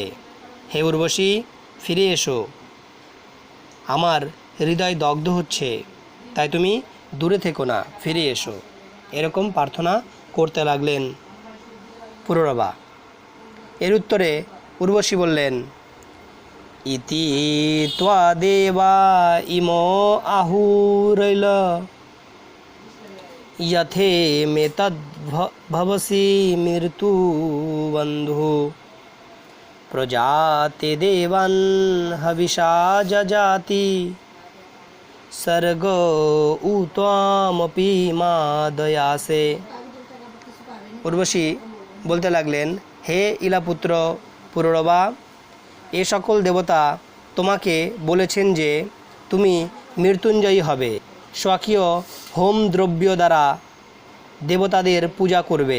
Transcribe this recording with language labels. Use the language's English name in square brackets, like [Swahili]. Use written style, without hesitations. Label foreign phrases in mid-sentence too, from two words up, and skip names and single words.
[Bangla] হে উর্বশী, ফিরে এসো, আমার হৃদয় দগ্ধ হচ্ছে, তাই তুমি দূরে থেকো না, ফিরে এসো। এরকম প্রার্থনা করতে লাগলেন পুরুরবা। এর উত্তরে উর্বশী বললেন, [Sanskrit] ইতি ত্বা দেবা ইমো আহুরৈল यथे मे तद्भवसि मृत्यु बंधु प्रजाते देवान् हविषा जजाति सर्ग उत्वामपि मा दयासे। [Bangla] উর্বশী বলতে লাগলেন, হে ইলাপুত্র পুরুরবা, এ সকল দেবতা তোমাকে বলেছেন যে তুমি মৃত্যুঞ্জয়ী হবে। স্বকীয় হোম দ্রব্য দ্বারা দেবতাদের পূজা করবে।